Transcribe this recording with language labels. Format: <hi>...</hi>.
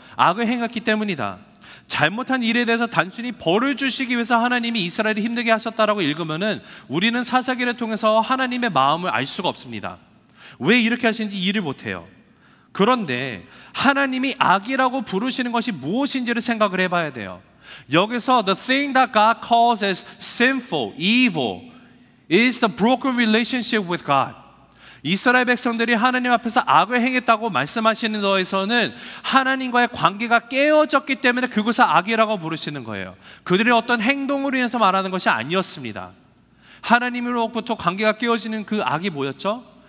<ko>악을 행했기 때문이다. 잘못한 일에 대해서 단순히 벌을 주시기 위해서 하나님이 이스라엘을 힘들게 하셨다라고 읽으면은 우리는 사사기를 통해서 하나님의 마음을 알 수가 없습니다. 왜 이렇게 하시는지 이해를 못해요. 그런데 하나님이 악이라고 부르시는 것이 무엇인지를 생각을 해봐야 돼요. 여기서</ko> <en>the thing that God calls as sinful, evil is the broken relationship with God.</en> <ko>이스라엘 백성들이 하나님 앞에서 악을 행했다고 말씀하시는 거에서는 하나님과의 관계가 깨어졌기 때문에 그것을 악이라고 부르시는 거예요. 그들의 어떤 행동으로 인해서 말하는 것이 아니었습니다. 하나님으로부터 관계가 깨어지는 그 악이 뭐였죠?</ko>